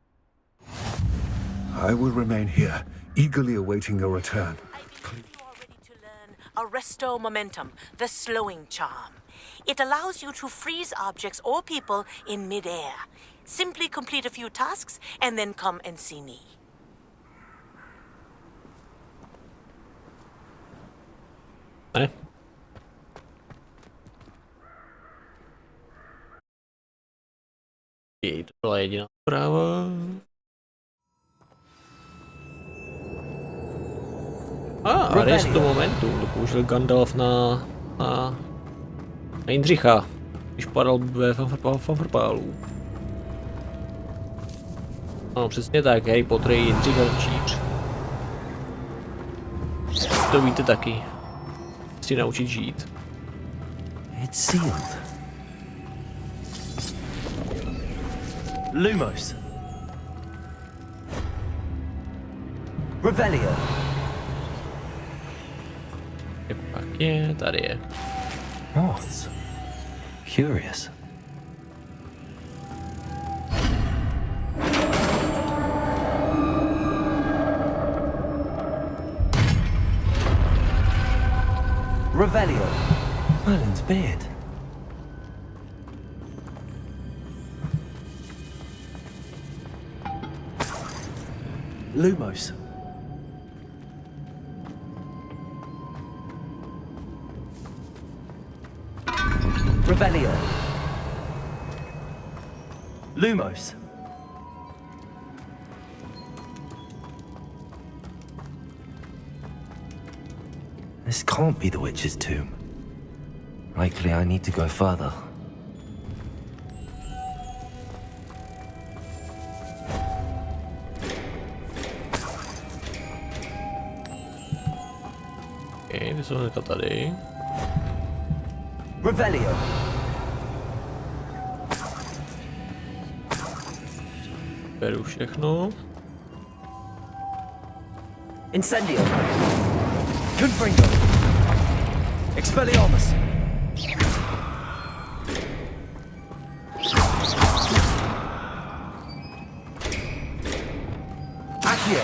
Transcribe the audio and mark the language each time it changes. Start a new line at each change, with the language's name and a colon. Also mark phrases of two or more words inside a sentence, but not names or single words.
English: I will remain here, eagerly awaiting your return. I believe you are ready to learn Arresto Momentum, the slowing charm. It allows you to freeze objects or people in midair. Simply complete a few tasks and then come and see me.
Czech: Ne? Jej, to byla jediná zpráva. Arresto Momentum, to použil Gandalf na Jindřicha, když padal ve fanfrpálu. No přesně tak, Harry Potter je Jindřich Hrnčíř. To víte taky. Si naučit žít.
English: It's sealed. Lumos. Revelio.
Czech: Pak je, tady je.
English: Moths. Curious. Revelio. Merlin's beard. Lumos. Revelio. Lumos. This can't be the witch's tomb. Likely I need to go further.
Czech: Okay, ty jsou hnedka tady. Revelio. Beru všechno. Incendio. Confringo. Expelliarmus. Accio.